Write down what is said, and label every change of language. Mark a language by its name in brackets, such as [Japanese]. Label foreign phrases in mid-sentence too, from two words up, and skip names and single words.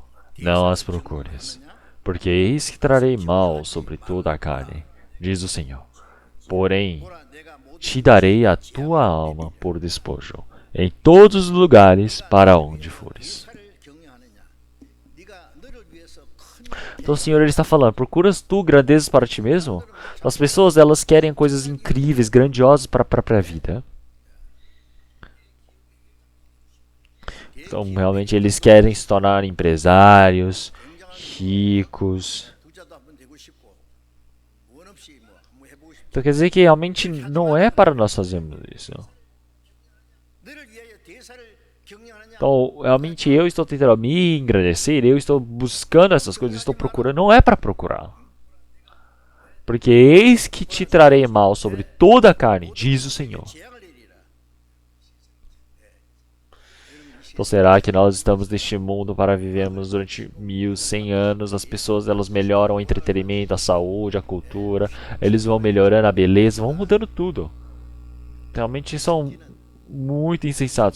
[Portuguese] Não as procures, porque eis que trarei mal sobre toda a carne, diz o Senhor. Porém, te darei a tua alma por despojo, em todos os lugares para onde fores. [Korean] 위해서 큰 [Portuguese] Então o Senhor ele está falando, procuras tu grandezas para ti mesmo? As pessoas elas querem coisas incríveis, grandiosas para a própria vida. Então realmente eles querem se tornar empresários, ricos. [Korean] 부자도 한번 되고 싶고 원 없이 뭐 한번 해보고 싶고 [Portuguese] Então quer dizer que realmente não é para nós fazermos isso. [Korean] 너를 위하여 대사를 경영하느냐? [Portuguese] Então realmente eu estou tentando me engrandecer, eu estou buscando essas coisas, estou procurando, não é para procurar. Porque eis que te trarei mal sobre toda a carne, diz o Senhor. [Korean] 재앙을 내리라. [Portuguese] Então será que nós estamos neste mundo para vivermos durante 1100 anos? As pessoas elas melhoram o entretenimento, a saúde, a cultura, eles vão melhorando a beleza, vão mudando tudo. Realmente são muito insensatos.